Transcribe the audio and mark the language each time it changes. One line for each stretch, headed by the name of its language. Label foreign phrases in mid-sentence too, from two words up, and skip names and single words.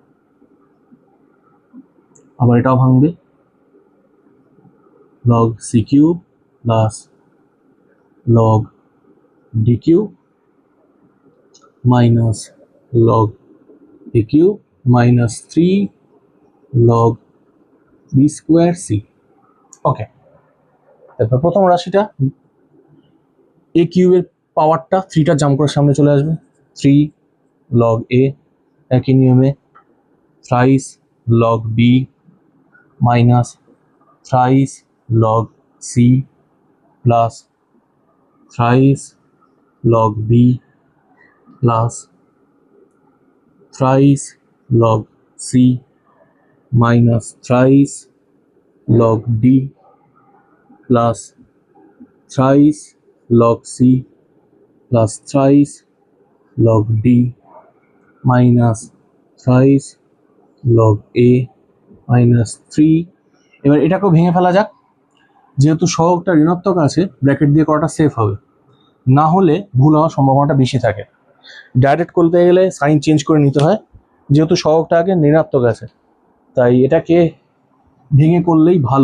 Bangla: আবার এটাও ভাঙবে,
English: log c cube plus log d cube minus log a cube minus 3 log b square c।
Bangla: ওকে, তারপর প্রথম রাশিটা a কিউবের পাওয়ারটা 3টা জাম্প করে সামনে চলে আসবে, 3
English: log a,
Bangla: একই নিয়মে
English: thrice log b minus thrice log c plus thrice log b plus thrice log c minus thrice log d plus thrice log c plus thrice log d minus thrice log a minus 3।
Bangla: এবার এটাকেও ভেঙে ফেলা যাক, যেহেতু সহগটা ঋণাত্মক আছে ব্র্যাকেট দিয়ে করাটা সেফ হবে, না হলে ভুল হওয়ার সম্ভাবনাটা বেশি থাকে। ডাইরেক্ট করতে গেলে
English: sign change
Bangla: করে নিতে হয়, যেহেতু সহগটা আগে ঋণাত্মক আছে তাই এটাকে ভেঙে করলেই ভালো।